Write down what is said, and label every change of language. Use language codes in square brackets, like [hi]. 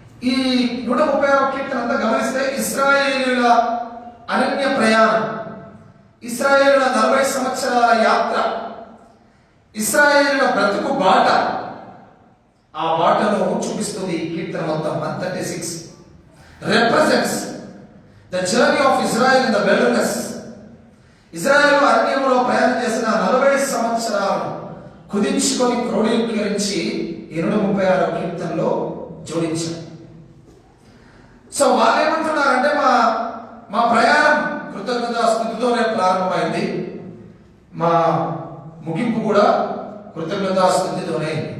[te] ఈ 136వ కీర్తన అంతా గమనిస్తే ఇశ్రాయేలీయుల అనన్య ప్రయాణం, ఇశ్రాయేలీయుల 40 సంవత్సరాల యాత్ర, ఇశ్రాయేలీయుల బ్రతుకు బాట, ఆ బాటను చూపిస్తుంది ఈ కీర్తన మొత్తం. [en] 136 represents the journey of Israel in the wilderness. [te] Israel అరణ్యంలో ప్రయాణం చేసిన 40 సంవత్సరాలను కుదించుకొని క్రోడీకరించి 136వ కీర్తనలో జోడించారు. సో వాళ్ళు ఏమంటున్నారంటే మా ప్రయాణం కృతజ్ఞతాస్తుతితోనే ప్రారంభమైంది, మా ముగింపు కూడా కృతజ్ఞతాస్తుతితోనే.